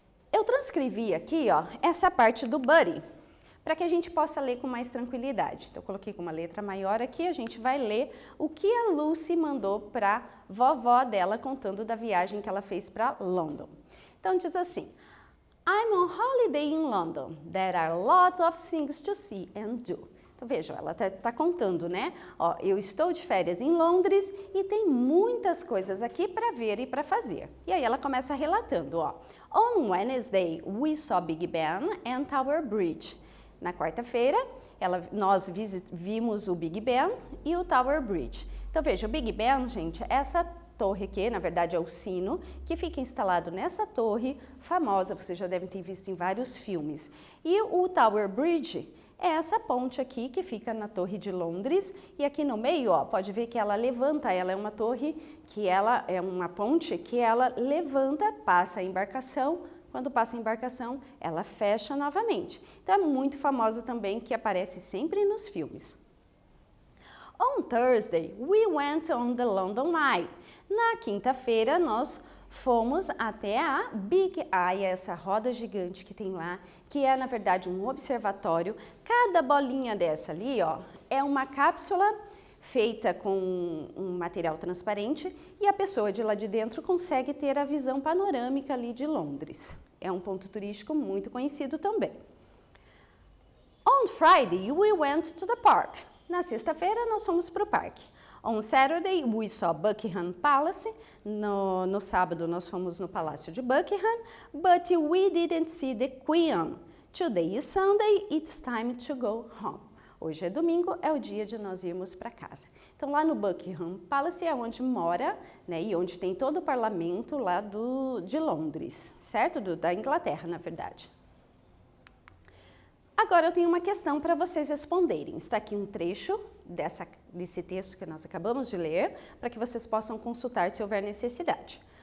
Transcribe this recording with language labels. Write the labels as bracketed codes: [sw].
[pt] Eu transcrevi aqui, ó, essa parte do buddy, para que a gente possa ler com mais tranquilidade. Então, eu coloquei com uma letra maior aqui, a gente vai ler o que a Lucy mandou para a vovó dela, contando da viagem que ela fez para London. Então, diz assim, [en] I'm on holiday in London. There are lots of things to see and do. [pt] Então, vejam, ela tá contando, né? Ó, eu estou de férias em Londres e tem muitas coisas aqui para ver e para fazer. E aí ela começa relatando, ó. [en] On Wednesday, we saw Big Ben and Tower Bridge. [pt] Na quarta-feira, nós vimos o Big Ben e o Tower Bridge. Então, veja, o Big Ben, gente, essa torre aqui, na verdade, é o sino, que fica instalado nessa torre famosa, vocês já devem ter visto em vários filmes. E o Tower Bridge é essa ponte aqui, que fica na Torre de Londres, e aqui no meio, ó, pode ver que ela levanta, ela é uma torre, que ela é uma ponte que ela levanta, passa a embarcação. Quando passa a embarcação, ela fecha novamente. Então, é muito famosa também, que aparece sempre nos filmes. [en] On Thursday, we went on the London Eye. [pt] Na quinta-feira, nós fomos até a Big Eye, essa roda gigante que tem lá, que é, na verdade, um observatório. Cada bolinha dessa ali, ó, é uma cápsula feita com um material transparente e a pessoa de lá de dentro consegue ter a visão panorâmica ali de Londres. É um ponto turístico muito conhecido também. [en] On Friday, we went to the park. [pt] Na sexta-feira, nós fomos para o parque. [en] On Saturday, we saw Buckingham Palace. [pt] No sábado, nós fomos no Palácio de Buckingham, [en] but we didn't see the Queen. Today is Sunday, it's time to go home. [pt] Hoje é domingo, é o dia de nós irmos para casa. Então, lá no Buckingham Palace é onde mora, né, e onde tem todo o parlamento lá de Londres, certo? Da Inglaterra, na verdade. Agora, eu tenho uma questão para vocês responderem. Está aqui um trecho desse texto que nós acabamos de ler, para que vocês possam consultar se houver necessidade.